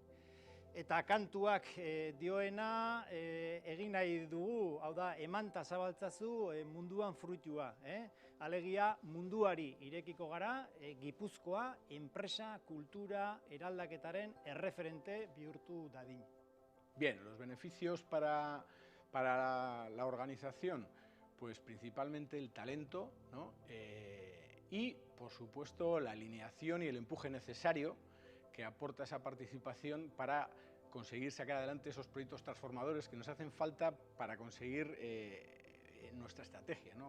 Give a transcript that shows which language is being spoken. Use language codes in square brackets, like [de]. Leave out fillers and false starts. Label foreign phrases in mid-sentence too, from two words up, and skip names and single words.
[eu] Eta kantuak dioena egin nahi dugu, hau da, eman ta zabaltzazu munduan fruitua. Alegia munduari irekiko gara, Gipuzkoa enpresa kultura eraldaketaren erreferente bihurtu dadin. [es] Bien, los beneficios para la organización, pues principalmente el talento, ¿no? Y, por supuesto, la alineación y el empuje necesario que aporta esa participación para conseguir sacar adelante esos proyectos transformadores que nos hacen falta para conseguir nuestra estrategia, ¿no?